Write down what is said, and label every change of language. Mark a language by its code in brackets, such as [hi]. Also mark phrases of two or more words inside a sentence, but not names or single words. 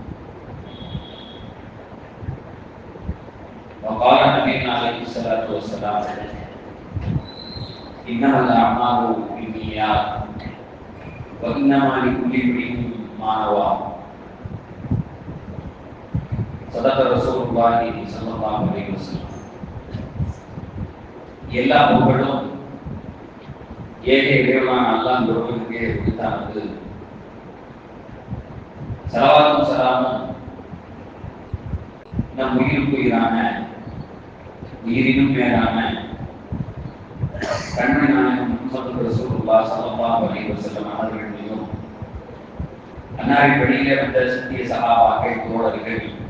[ar] وقال نبينا عليه الصلاة والسلام إنما الأعمال بالنيات وإنما لكل امرئ ما نوى صدق رسول الله صلى الله عليه وسلم. [ta] எல்லா புகழும் ஏக இறைவனான அல்லாஹ் ஒருவனுக்கே உரித்தானது. ஸலவாத்தும் ஸலாமும் நம் உயிருக்கு உயிரான உயிரினும் மேலான கண்மணி நாயகம் முஹம்மது ரசூலுல்லாஹ் [ar] صلى الله عليه وسلم [ta] அவர்கள் மீதும் அன்னாரின் வழியிலே வந்த சத்திய சஹாபாக்கள் தோழர்கள்